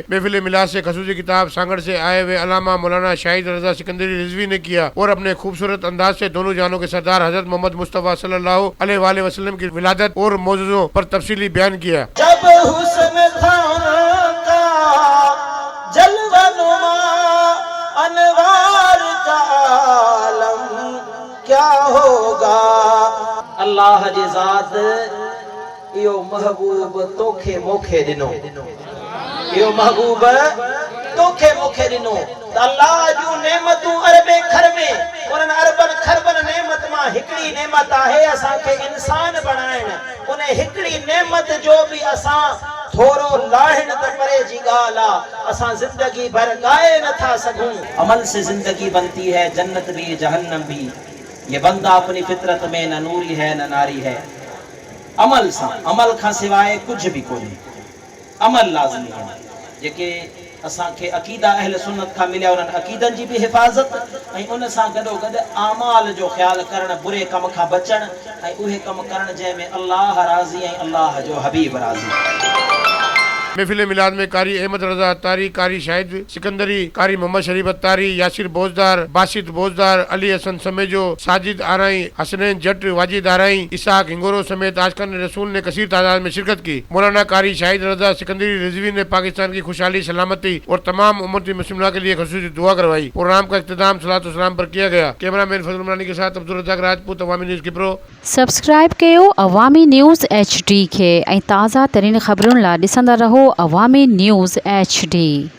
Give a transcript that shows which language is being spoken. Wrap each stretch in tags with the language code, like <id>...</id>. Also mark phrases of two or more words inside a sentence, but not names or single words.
<ur>محفل میلاد سے خصوصی کتاب سانگڑ سے آئے ہوئے علامہ مولانا شاہد رضا سکندری رضوی نے کیا اور اپنے خوبصورت انداز سے دونوں جانوں کے سردار حضرت محمد مصطفیٰ</ur> <ar>صلى الله عليه وسلم</ar> <ur>کی ولادت اور معجزوں پر تفصیلی بیان کیا. انوار کا عالم کیا ہوگا.</ur> <sd>अल्लाह जी ज़ात यो महबूब तोखे मोखे दिनो, यो महबूब तोखे मोखे दिनो। अल्लाह जूं नेमतूं अरबे खर में उन अरबन खरबन नेमत मां हिकड़ी नेमत आहे असां खे इंसान बणाइण। उन हिकड़ी नेमत जो भी असां थोरो लाहिण त परे जी ॻाल्हि आहे, असां जिंदगी भर गाए नथा सघूं।</sd> <ur>عمل سے زندگی بنتی ہے، جنت بھی جہنم بھی. یہ بندہ اپنی فطرت میں نہ نوری ہے نہ ناری ہے.</ur> <sd>अमल सां, अमल खां सिवाय कुछ भी कोन्हे।</sd> <ur>عمل لازمی ہے.</ur> <sd>जेके असां खे अक़ीदा अहल सुन्नत खां मिलिया उन्हनि अक़ीदनि जी बि हिफ़ाज़त ऐं उन सां गॾोगॾु आमाल जो ख़्यालु करणु, बुरे कम खां बचणु ऐं उहे कम करणु जंहिंमें अल्लाह राज़ी ऐं अल्लाह जो हबीब राज़ी।</sd> <ur>محفل میلاد میں قاری احمد رضا عطاری، قاری شاہد سکندری، قاری محمد شریف عطاری، یاسر بوزدار، باسط بوزدار، علی حسن سمیجو، ساجد آرائی، حسنین جٹ، واجد آرائی، اسحاق ہنگورو سمیت عاشقان رسول نے کثیر تعداد میں شرکت کی. مولانا قاری شاہد رضا سکندری رضوی نے پاکستان کی خوشحالی، سلامتی اور تمام امتی مسلمین کے لیے خصوصی دعا کروائی. پروگرام کا اختتام صلاتو سلام پر کیا گیا. کیمرہ مین فضل عمرانی کے ساتھ عبدل رزاق راجپوت، عوامی نیوز کھپرو.</ur> <sd>सब्सक्राइब कयो अवामी न्यूज़ HD खे ऐं ताज़ा तरीन ख़बरुनि लाइ ॾिसंदा रहो अवामी न्यूज़ HD।</sd>